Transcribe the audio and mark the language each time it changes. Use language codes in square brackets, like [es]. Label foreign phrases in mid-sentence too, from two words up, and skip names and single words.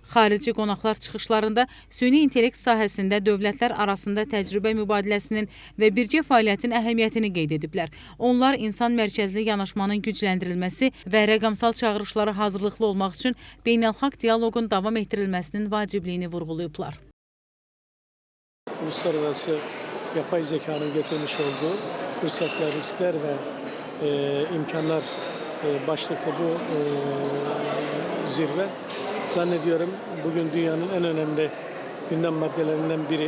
[az] Xarici qonaqlar çıxışlarında süni intellekt sahəsində dövlətlər arasında təcrübə mübadiləsinin və birgə fəaliyyətin əhəmiyyətini qeyd ediblər. Onlar insan mərkəzli yanaşmanın gücləndirilməsi və rəqəmsal çağırışlara hazırlıqlı olmaq üçün beynəlxalq dialoqun davam etdirilməsinin vacibliyini vurğulayıblar. [tr] Uluslararası yapay zekanın getirmiş olduğu fırsatlar, riskler ve imkanlar başlıklı bu zirve zannediyorum bugün dünyanın en önemli gündem maddelerinden biri.